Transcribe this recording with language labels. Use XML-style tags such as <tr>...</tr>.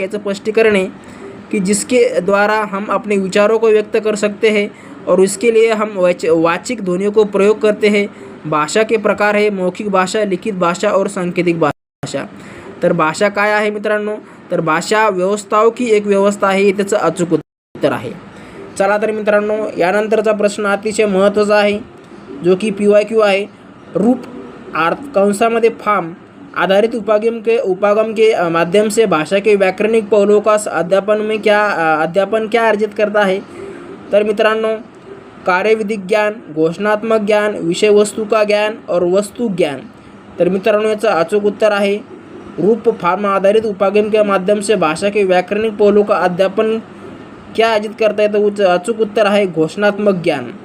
<mr>याचं स्पष्टीकरण</mr> <hi>है कि जिसके द्वारा हम अपने विचारों को व्यक्त कर सकते हैं और इसके लिए हम वाचिक ध्वनियों को प्रयोग करते हैं। भाषा के प्रकार है मौखिक भाषा, लिखित भाषा और सांकेतिक भाषा।</hi> <mr>तर भाषा काय आहे मित्रांनो? तर भाषा</mr> <hi>व्यवस्थाओं की एक व्यवस्था</hi> <mr>आहे त्याचं अचूक उत्तर आहे। चला तर मित्रांनो यानंतरचा प्रश्न अतिशय महत्त्वाचा आहे जो कि PYQ आहे।</mr> <hi>रूप कंसामध्ये फॉर्म आधारित उपागम के माध्यम से भाषा के व्याकरणिक पहलुओं का अध्यापन क्या अर्जित करता है? तर मित्रांनो कार्यविधिक ज्ञान, घोषणात्मक ज्ञान, विषय वस्तु का ज्ञान और वस्तु ज्ञान।</hi> <mr>तर मित्रांनो याचं अचूक उत्तर आहे</mr> <hi>रूप फॉर्म आधारित उपागम के माध्यम से भाषा के व्याकरणिक पहलुओं का अध्यापन क्या अर्जित करता है?</hi> <mr>तर अचूक उत्तर आहे घोषणात्मक ज्ञान।</mr>